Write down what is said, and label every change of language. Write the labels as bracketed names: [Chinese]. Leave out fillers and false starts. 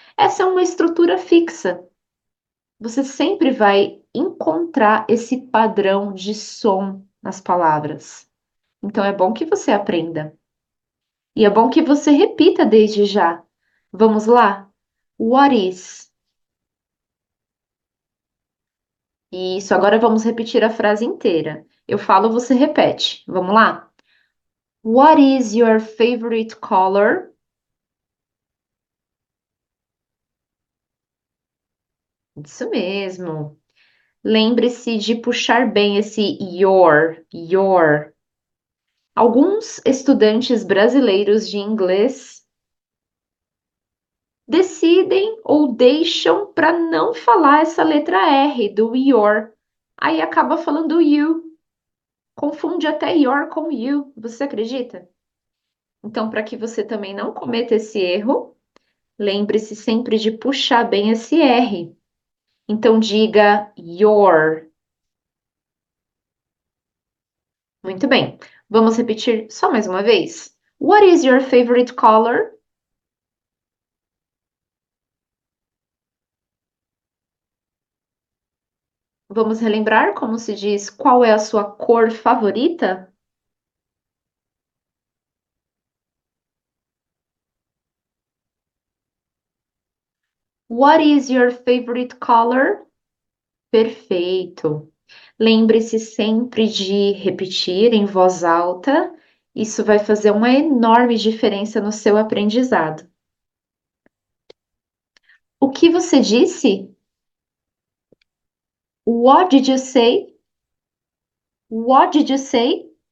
[Portuguese] Essa é uma estrutura fixa. Você sempre vai encontrar esse padrão de som nas palavras. Então, é bom que você aprenda. E é bom que você repita desde já. Vamos lá? [English] What is? [Portuguese] Isso, agora vamos repetir a frase inteira. Eu falo, você repete. Vamos lá? [English] What is your favorite color? [Portuguese] Isso mesmo. Lembre-se de puxar bem esse your. Alguns estudantes brasileiros de inglês decidem ou deixam para não falar essa letra R do your. Aí acaba falando you. Confunde até your com you. Você acredita? Então, para que você também não cometa esse erro, lembre-se sempre de puxar bem esse R. Então, diga your. Muito bem. Vamos repetir só mais uma vez? [English] What is your favorite color? [Portuguese] Vamos relembrar como se diz qual é a sua cor favorita? [English] What is your favorite color? [Portuguese] Perfeito. Lembre-se sempre de repetir em voz alta. Isso vai fazer uma enorme diferença no seu aprendizado. O que você disse? [English] What did you say? What did you say?